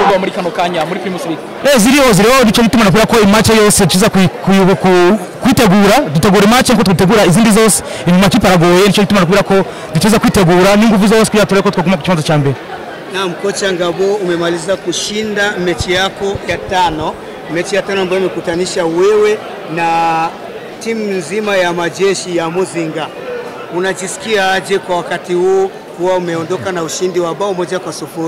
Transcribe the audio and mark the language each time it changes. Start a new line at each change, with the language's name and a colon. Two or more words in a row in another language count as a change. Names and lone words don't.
Rundi: muri kano kanya muri Primus League? Ziryoheye nico bituma nakora ko match yose tuza kwitegura dutegura match nko tutegura izindi zose inyuma kiparagoye nico bituma nakora ko tuza kwitegura n'inguvu zose kugira tore ko twaguma ku kibanza ca mbere.
Swahili: Naam, kocha Ngabo, umemaliza kushinda mechi yako ya 5, mechi ya 5 ambayo imekutanisha wewe na timu nzima ya majeshi ya Muzinga. Unajisikia aje kwa wakati huu kuwa umeondoka na ushindi wa bao 1-0?